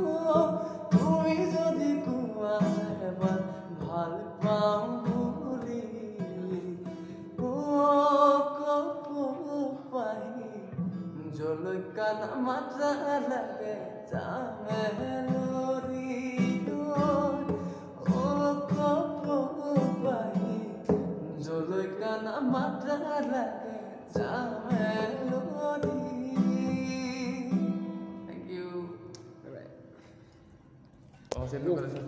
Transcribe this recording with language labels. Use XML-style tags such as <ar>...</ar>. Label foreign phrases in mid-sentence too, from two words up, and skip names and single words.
<as>অ, তুমি যদি কোৱা এবাৰ ভাল পাওঁ বুলি, অ, কপৌ পাহি, জলকা নামাতা লাগে যামে লৰি। অ, কপৌ পাহি, জলকা নামাতা লাগে যামে লৰি।</as> <en>Thank you। bye bye.</en> <as>অ, চেলুট কৰিছোঁ।</as>